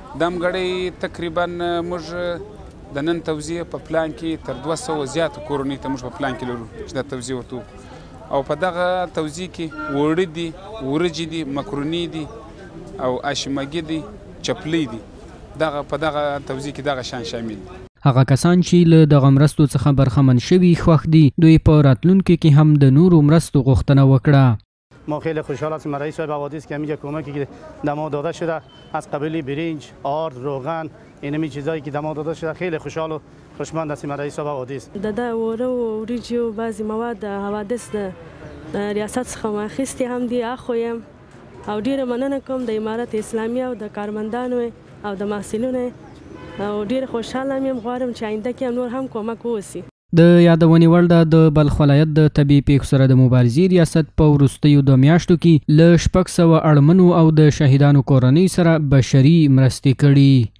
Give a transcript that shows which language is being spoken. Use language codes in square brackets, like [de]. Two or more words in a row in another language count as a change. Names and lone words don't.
[ps] دا مګړی تقریبا موږ د نن توزیع په پلان کې تر 200 زیاتو کورنۍ ته موږ په پلان کې لرو چې دا توزیع ورته او په دغه توزیع کې وړه دي، ورجې دي، مکروني دي او اشمګي دي، چپلي دي. په دغه توزیع کې دغه شان شامل دي. هغه کسان چې له دغه مرستو څخه برخمن شوي خوښ دي، دوی په راتلونکي کې هم د نورو مرستو غوښتنه وکړه. [fa] ما خیلی خوشحال هستیم رئیس صاحب حوادث که همینجا کمکی که دما داده شده از قبیل برنج، آرد، روغن، اینمی چیزایی که دما داده شده خیلی خوشحال و خوشمند هستیم رئیس صاحب حوادث. [ps] د وره و وریجې و بعضې مواد د حوادث د ریاست څخه واخیستې هم دي اخویم او ډیره مننه کوم د امارت اسلامي او د کارمندانو او د محصلینو او ډیر خوشحاله یم. غواړم چې آینده کې نور هم کومک وشي. د یادونې وړ ده د بلخ ولایت د طبي پیښو سره د مبارزې ریاست په وروستیو 2 میاشتو کې له 600 اړمنو او د شهیدانو کورنۍ سره بشري مرستې کړي.